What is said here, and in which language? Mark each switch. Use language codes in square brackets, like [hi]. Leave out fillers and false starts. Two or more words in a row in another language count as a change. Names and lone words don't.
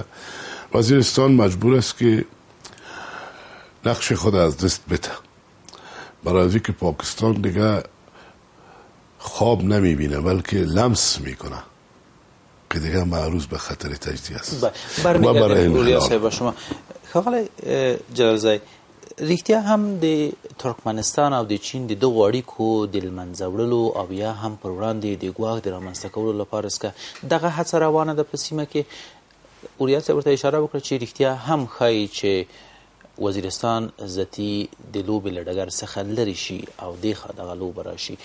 [fa] وزیرستان مجبور است که نقش خود از دست بده برای از اینکه پاکستان دیگه خواب نمیبینه بلکه لمس میکنه که دیگه معروض به خطر تجزیه است. برمیگردیم اولیا صاحب با شما. [ps] ښاغلی جلالزی، رښتیا هم د ترکمنستان او د چین د دغو اړیکو د له منځه وړلو او یا هم پر وړاندې د ګواښ د رامنځته کولو لپاره [fa] است که [ps] دغه هڅه روانه ده په سیمه کې. اولیا صاحب ورته اشاره وکړه چې رښتیا هم ښایي چې وزیرستان ذاتي د لوبې له ډګر څخه لرې شي او دېخوا دغه لوبه راشي.